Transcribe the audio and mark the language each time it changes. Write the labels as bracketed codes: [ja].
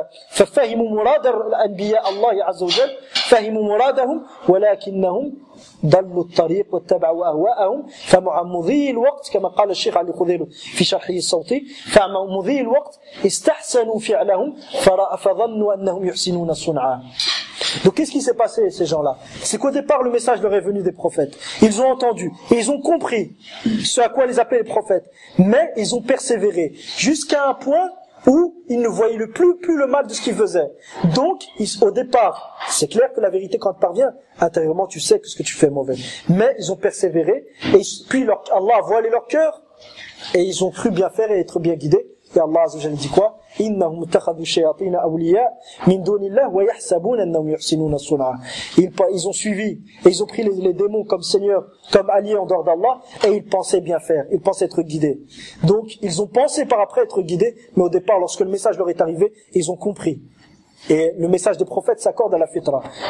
[ar] ففهموا مراد الأنبياء الله عز وجل فهموا مرادهم ولكنهم ضلوا الطريق واتبعوا أهواءهم فمع مضي الوقت كما قال الشيخ علي خضير في شرحه الصوتي فمع مضي الوقت استحسنوا فعلهم فظنوا أنهم يحسنون صنعا. [fr] Donc qu'est-ce qui s'est passé ces gens-là? C'est qu'au départ le message leur est venu des prophètes. Ils ont entendu et ils ont compris ce à quoi les appelaient les prophètes. Mais ils ont persévéré jusqu'à un point où ils ne voyaient plus le mal de ce qu'ils faisaient. Donc, au départ, c'est clair que la vérité, quand elle parvient, intérieurement, tu sais que ce que tu fais est mauvais. Mais ils ont persévéré, et puis Allah a voilé leur cœur, et ils ont cru bien faire et être bien guidés. Et Allah Azza wa Jalla dit quoi? [ar] إنهم اتخذوا الشياطين أولياء من دون الله ويحسبون أنهم يحسنون صنعا. [fr] Ils ont suivi et ils ont pris les démons comme seigneurs, comme alliés en dehors d'Allah, et ils pensaient bien faire, ils pensaient être guidés. Donc ils ont pensé par après être guidés, mais au départ lorsque le message leur est arrivé, ils ont compris. Et le message des prophètes s'accorde à la fitra.